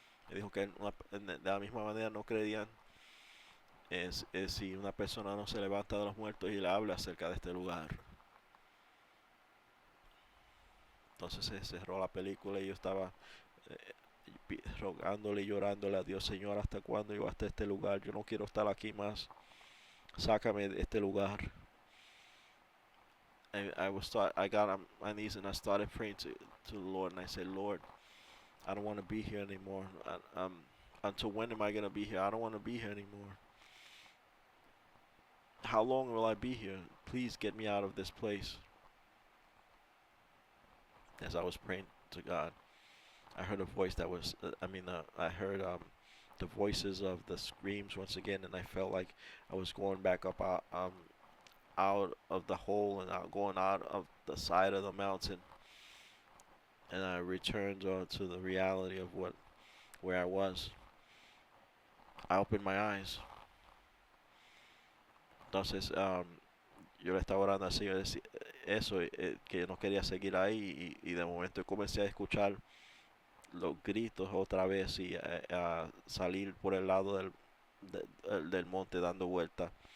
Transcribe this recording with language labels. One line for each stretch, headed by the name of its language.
Spanish: Ele dijo que de la misma manera no creían si una persona no se levanta de los muertos y le habla acerca de este lugar. Entonces se cerró la película y yo estaba rogándole y llorándole a Dios, Señor, ¿hasta cuándo yo hasta este lugar? Yo no quiero estar aquí más. Sácame de este lugar.
English: I got on my knees and I started praying to the Lord, and I said, Lord, I don't want to be here anymore. Until when am I going to be here? I don't want to be here anymore. How long will I be here? Please get me out of this place. As I was praying to God, I heard a voice that was, I heard the voices of the screams once again, and I felt like I was going back up out of the hole and going out of the side of the mountain, and I returned to the reality of where I was. I opened my eyes.
Spanish: Entonces, yo le estaba orando así, yo decía eso, que no quería seguir ahí, y de momento comencé a escuchar los gritos otra vez y a salir por el lado del monte dando vueltas.